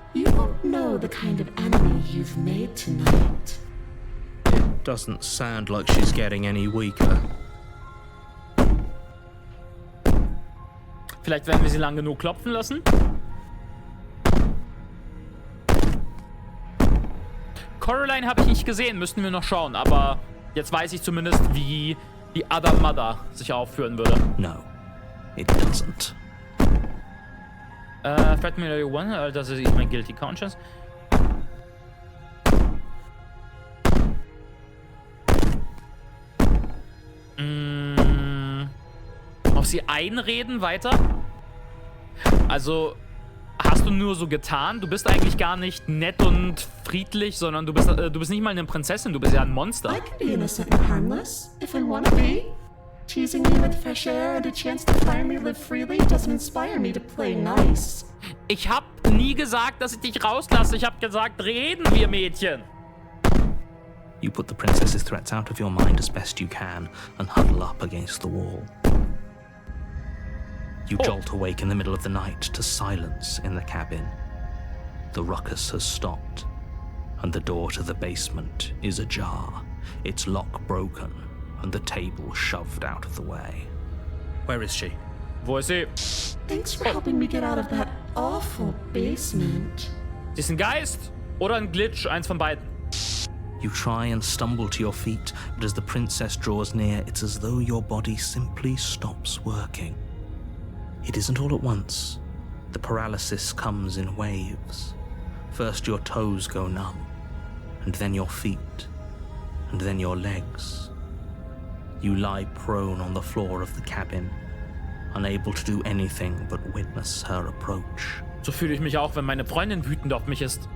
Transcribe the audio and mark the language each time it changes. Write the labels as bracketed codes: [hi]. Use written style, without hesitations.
[en] You won't know the kind of enemy you've made tonight. Doesn't sound like she's getting any weaker. [de] Vielleicht werden wir sie lang genug klopfen lassen. Coraline habe ich nicht gesehen, müssten wir noch schauen. Aber jetzt weiß ich zumindest, wie die Other Mother sich aufführen würde. [en] No, it doesn't. Threat Me One, [de] das ist mein [en] Guilty Conscience. [de] Auf sie einreden weiter? Also, hast du nur so getan? Du bist eigentlich gar nicht nett und friedlich, sondern du bist nicht mal eine Prinzessin, du bist ja ein Monster. [en] I can be innocent and harmless if I want to be. Teasing me with fresh air and a chance to finally live freely doesn't inspire me to play nice. [de] Ich hab nie gesagt, dass ich dich rauslasse. Ich hab gesagt, reden wir, Mädchen. [en] You put the princess's threats out of your mind as best you can and huddle up against the wall. You jolt awake in the middle of the night to silence in the cabin. The ruckus has stopped, and the door to the basement is ajar, its lock broken, and the table shoved out of the way. Where is she? [de] Wo ist sie? [en] Thanks for helping me get out of that awful basement. [de] Sie ist ein Geist oder ein Glitch, eins von beiden. [en] You try and stumble to your feet, but as the princess draws near, it's as though your body simply stops working. It isn't all at once. The paralysis comes in waves. First your toes go numb, and then your feet, and then your legs. You lie prone on the floor of the cabin, unable to do anything but witness her approach. [de] So fühle ich mich auch, wenn meine Freundin wütend auf mich ist.